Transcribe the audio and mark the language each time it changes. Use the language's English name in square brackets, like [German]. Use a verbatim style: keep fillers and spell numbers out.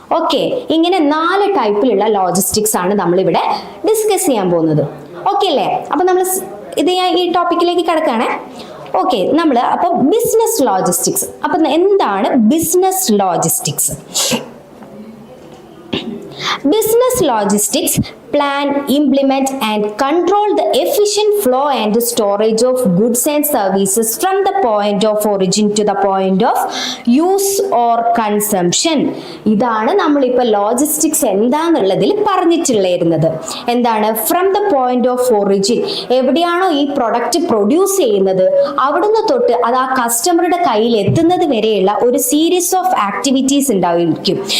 [Malayalam] Okay, ഇങ്ങനെ നാല് ടൈപ്പിലുള്ള ലോജിസ്റ്റിക്സ് ആണ് നമ്മളിവിടെ ഡിസ്കസ് ചെയ്യാൻ പോകുന്നത്. ഓക്കെ അല്ലേ? അപ്പം നമ്മൾ ഇത് ഞാൻ ഈ ടോപ്പിക്കിലേക്ക് കിടക്കുകയാണേ. ഓക്കെ, നമ്മൾ അപ്പോൾ ബിസിനസ് ലോജിസ്റ്റിക്സ്. അപ്പം എന്താണ് business logistics? Business logistics [English] plan, implement, and control the efficient flow and storage of goods and services from the point of origin to the point of use or consumption. [Malayalam] ഇതാണ് നമ്മളിപ്പോൾ logistics എന്താന്നുള്ളതിൽ പറഞ്ഞിട്ടുള്ളത്. എന്താണ്? [English] from the point of origin, [Malayalam] എവിടെയാണോ ഈ product produce ചെയ്യുന്നത് അവിടുന്ന് തൊട്ട് അത് ആ കസ്റ്റമറുടെ കയ്യിൽ എത്തുന്നത് വരെയുള്ള ഒരു സീരീസ് ഓഫ് ആക്ടിവിറ്റീസ് ഉണ്ടായിരിക്കും.